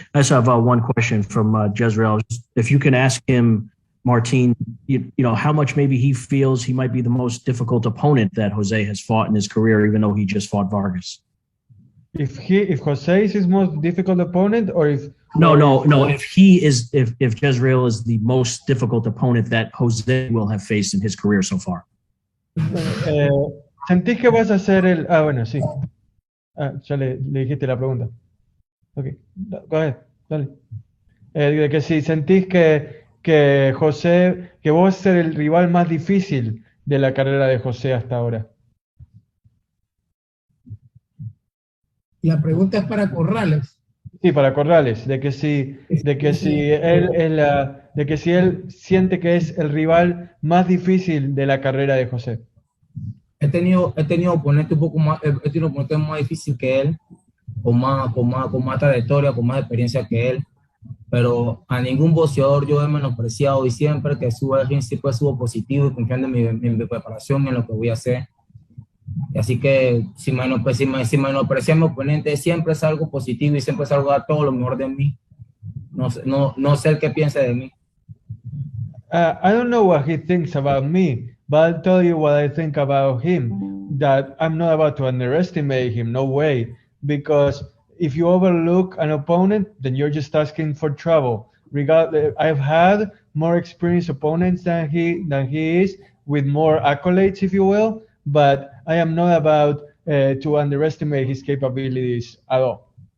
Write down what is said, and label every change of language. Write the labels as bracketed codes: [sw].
[en] I just have one question from Jezreel. If you can ask him, Martin, how much maybe he feels he might be the most difficult opponent that Jose has fought in his career, even though he just fought Vargas. If Jose is his most difficult opponent, or if if Jezreel is the most difficult opponent that Jose will have faced in his career so far. [es] ¿Sentís que vas a ser el? Bueno, sí. Ya le dijiste la pregunta. [en] Okay, go ahead, [es] dale. De que si sentís que José, que vos ser el rival más difícil de la carrera de José hasta ahora. La pregunta es para Corrales. Sí, para Corrales, de que si él siente que es el rival más difícil de la carrera de José. He tenido oponentes un poco más, he tenido oponentes más difíciles que él, con más trayectoria, con más experiencia que él, pero a ningún boxeador yo he menospreciado, y siempre que subo al ring siempre subo positivo y confiando en mi preparación, en lo que voy a hacer. Así que si menosprecié a mi oponente, siempre es algo positivo y siempre salgo a dar todo lo mejor de mí. No sé el que piense de mí. [en] I don't know what he thinks about me, but I'll tell you what I think about him, that I'm not about to underestimate him, no way, because if you overlook an opponent, then you're just asking for trouble. I've had more experienced opponents than he is, with more accolades, if you will, but I am not about to underestimate his capabilities at all.